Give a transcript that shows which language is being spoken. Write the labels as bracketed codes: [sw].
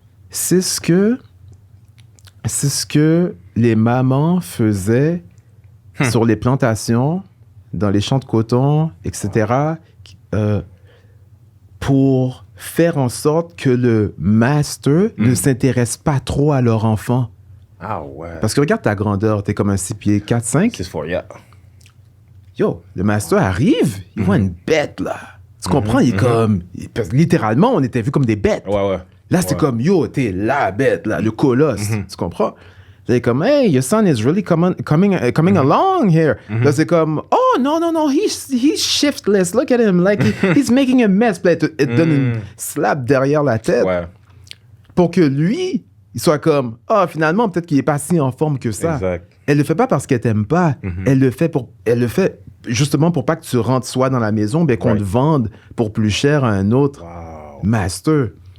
[fr] C'est ce que les mamans faisaient sur les plantations, dans les champs de coton, etc., pour faire en sorte que le master ne s'intéresse pas trop à leur enfant. Ah ouais. Parce que regarde ta grandeur, t'es comme un 6 pieds 4, 5. [en] 6'4", yeah. [fr] Yo, le master arrive, il voit une bête, là. Tu comprends? Il est comme... Parce que littéralement, on était vus comme des bêtes. Ouais. Là, c'est comme, yo, t'es la bête, là, le colosse. Tu comprends? Là, il est comme, [en] hey, your son is really coming along here. [fr] Là, c'est comme, [en] oh, no, he's shiftless. Look at him, like, he's making a mess. [fr] Puis là, il te donne une slap derrière la tête. Ouais. Pour que lui... il soit comme, finalement, peut-être qu'il est pas si en forme que ça. Exact. Elle le fait pas parce qu'elle t'aime pas. Elle le fait justement pour pas que tu rentres soit dans la maison, bien qu'on te vende pour plus cher à un autre master.